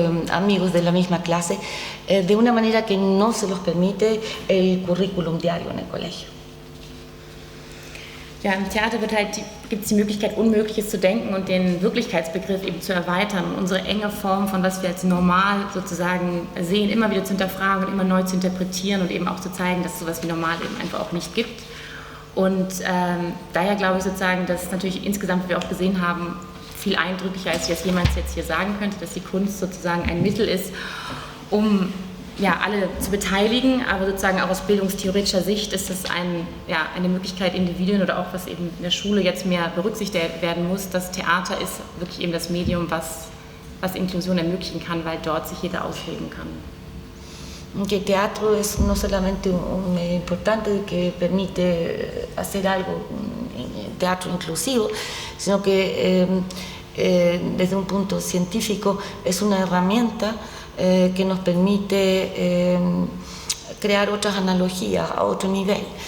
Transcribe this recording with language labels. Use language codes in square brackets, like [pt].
[es] amigos de la misma clase de una manera que no se los permite el currículum diario en el colegio. [de] Ja, im Theater gibt es die Möglichkeit, Unmögliches zu denken und den Wirklichkeitsbegriff eben zu erweitern und unsere enge Form von was wir als normal sozusagen sehen, immer wieder zu hinterfragen und immer neu zu interpretieren und eben auch zu zeigen, dass es sowas wie normal eben einfach auch nicht gibt. Und daher glaube ich sozusagen, dass es natürlich insgesamt, wie wir auch gesehen haben, viel eindrücklicher ist, wie das jemand jetzt hier sagen könnte, dass die Kunst sozusagen ein Mittel ist, um ja, alle zu beteiligen, aber sozusagen auch aus bildungstheoretischer Sicht ist es eine Möglichkeit, Individuen oder auch was eben in der Schule jetzt mehr berücksichtigt werden muss. Das Theater ist wirklich eben das Medium, was Inklusion ermöglichen kann, weil dort sich jeder ausleben kann. [es] Que el teatro es no solamente un medio importante que permite hacer algo, teatro inclusivo, sino que desde un punto científico es una herramienta que nos permite crear otras analogías a otro nivel.